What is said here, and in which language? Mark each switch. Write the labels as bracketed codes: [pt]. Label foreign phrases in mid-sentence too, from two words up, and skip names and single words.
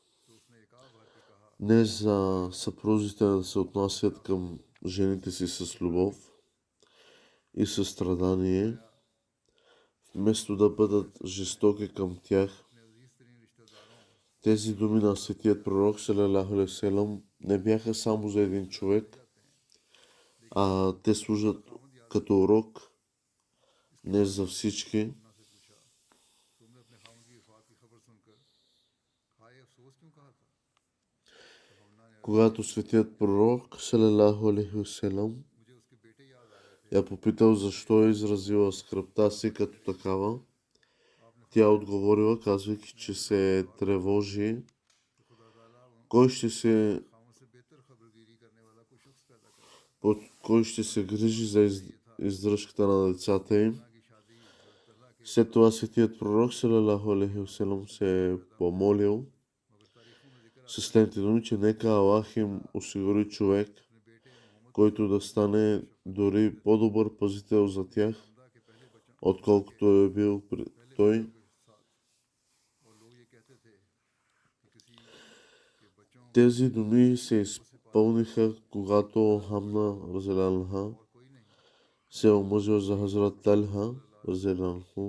[bg] Не за съпрузите да се отнасят към жените си с любов и състрадание, вместо да бъдат жестоки към тях. Тези думи на светият пророк [ar] صلى الله عليه وسلم [bg] не бяха само за един човек, а те служат като урок не за всички. Когато светият пророк [ar] صلى الله عليه وسلم [bg] я попитал защо е изразила скръбта си като такава, тя отговорила, казвайки, че се тревожи кой ще се грижи за издръжката на децата им. След това светият пророк [ar] صلى الله عليه وسلم [bg] се е помолил със следните думи, че нека Аллах им осигури човек, който да стане дори по-добър пазител за тях, отколкото е бил той. Тези думи се изпълниха, когато Хамна [ar] رضي الله عنها [bg] се омъжил за Хазрат Талха [ar] رضي الله عنه.